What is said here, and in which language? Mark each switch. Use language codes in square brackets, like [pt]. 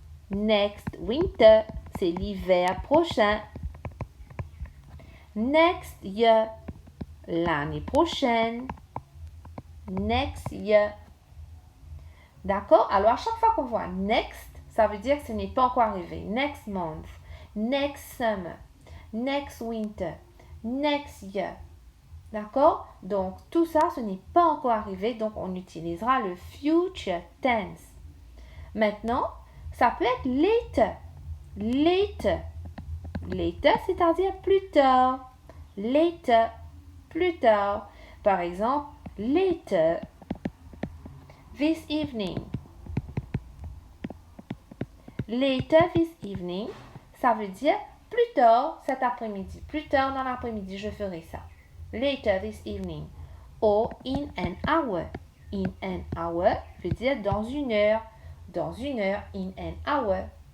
[en] Next winter, [fr] c'est l'hiver prochain. [en] Next year, [fr] l'année prochaine. [en] Next year. [fr] D'accord? Alors, à chaque fois qu'on voit next, ça veut dire que ce n'est pas encore arrivé. [en] Next month, next summer, next winter, next year. [fr] D'accord? Donc, tout ça, ce n'est pas encore arrivé. Donc, on utilisera le future tense. Maintenant, ça peut être later. Later. Later, c'est-à-dire plus tard. Later, plus tard. Par exemple, [en] later this evening. Later this evening, [fr] ça veut dire plus tard cet après-midi. Plus tard dans l'après-midi, je ferai ça. [en] Later this evening. Or in an hour. In an hour [fr] veut dire dans une heure. Dans une heure, [en] in an hour.